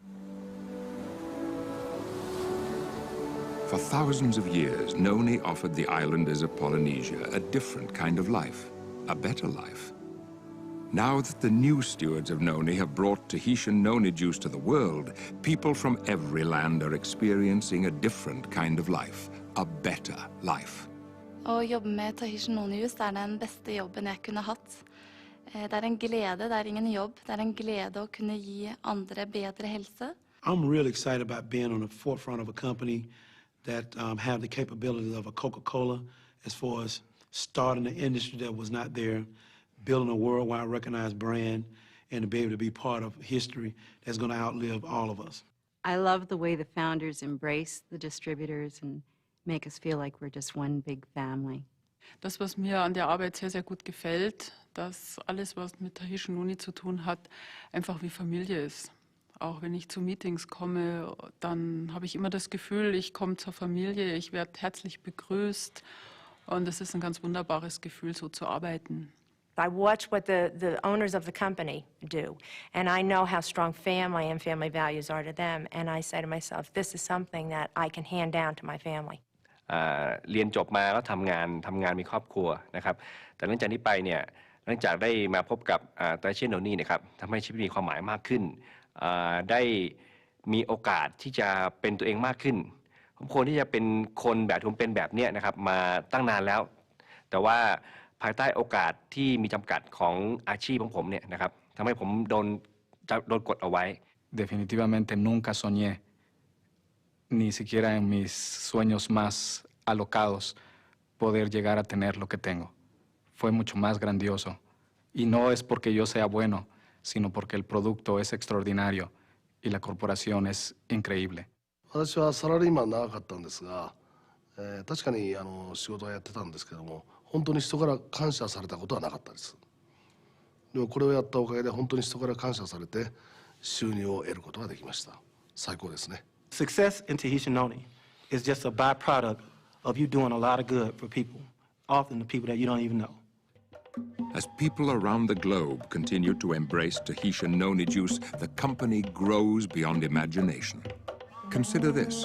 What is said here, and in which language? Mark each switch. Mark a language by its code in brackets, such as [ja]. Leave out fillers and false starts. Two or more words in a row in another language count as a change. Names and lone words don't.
[en] For thousands of years, Noni offered the islanders of Polynesia a different kind of life, a better life. Now that the new stewards of Noni have brought Tahitian Noni juice to the world, people from every land are experiencing a different kind of life, a better life. [no] Å jobbe med Tahitian Noni juice den beste jobben jeg kunne hatt. Det en glede, det ingen jobb. Det en glede å kunne gi andre bedre helse. [en] I'm really excited about being on the forefront of a company that have the capabilities of a Coca-Cola as far as starting an industry that was not there, building a worldwide recognized brand, and to be able to be part of history that's going to outlive all of us. I love the way the founders embrace the distributors and make us feel like we're just one big family. [de] Das, was mir an der Arbeit sehr, sehr gut gefällt, dass alles, was mit Tahitian Noni zu tun hat, einfach wie Familie ist. Auch wenn ich zu Meetings komme, dann habe ich immer das Gefühl, ich komme zur Familie, ich werde herzlich begrüßt und es ist ein ganz wunderbares Gefühl, so zu arbeiten. [en] I watch what the owners of the company do, and I know how strong family and family values are to them, and I say to myself, this is something that I can hand down to my family. [th] เรียนจบมาแล้วทำงานมีครอบครัวนะครับแต่หลังจากนี้ไปเนี่ยหลังจากได้มาพบกับTahitian Noniนะครับทำให้ชีวิตมีความหมายมากขึ้นได้มีโอกาสที่จะเป็นตัวเองมากขึ้นผมควรที่จะเป็นคนแบบที่ผมเป็นแบบนี้นะครับมาตั้งนานแล้วแต่ว่าภายใต้โอกาสที่มีจำกัดของอาชีพของผมเนี่ยนะครับทำให้ผมโดนกดเอาไว้ [es] Definitivamente nunca soñé ni siquiera en mis sueños más alocados poder llegar a tener lo que tengo. Fue mucho más grandioso y no es porque yo sea bueno, sino porque el producto es extraordinario y la corporación es increíble. [ja] 私はサラリーマン長かったんですが、確かに仕事はやってたんですけども、本当に人から感謝されたことはなかったです。でもこれをやったおかげで本当に人から感謝されて収入を得ることができました。最高ですね。 [en] Success in Tahitian Noni is just a byproduct of you doing a lot of good for people, often the people that you don't even know. As people around the globe continue to embrace Tahitian Noni juice, the company grows beyond imagination. Consider this.